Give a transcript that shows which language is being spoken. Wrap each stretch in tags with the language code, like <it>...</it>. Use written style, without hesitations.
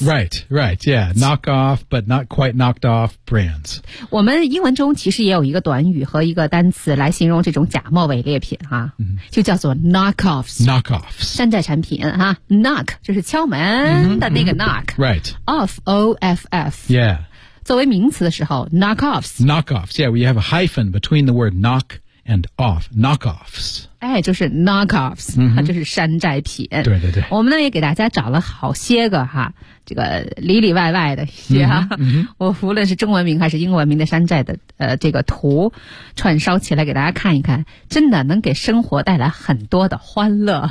<en>Right, right, yeah, knock off, but not quite knocked off brands.</en> <zh>我们英文中其实也有一个短语和一个单词来形容这种假冒伪劣品啊、嗯、就叫做 knockoffs.</zh> <en>Knockoffs.</en> <zh>山寨产品啊 ,knock, 就是敲门的那个 knock.、</zh> <en>Mm-hmm, right. Off, O-F-F. Yeah.</en> <zh>作为名词的时候 ,knockoffs.</zh> <en>Knockoffs, yeah, we have a hyphen between the word knock and off, knockoffs.</en> <zh>哎，就是 knockoffs,、 mm-hmm. 它就是山寨品。对对对。我们呢也给大家找了好些个哈，这个里里外外的一些哈、 mm-hmm. 我无论是中文名还是英文名的山寨的这个图串烧起来给大家看一看，真的能给生活带来很多的欢乐。</zh>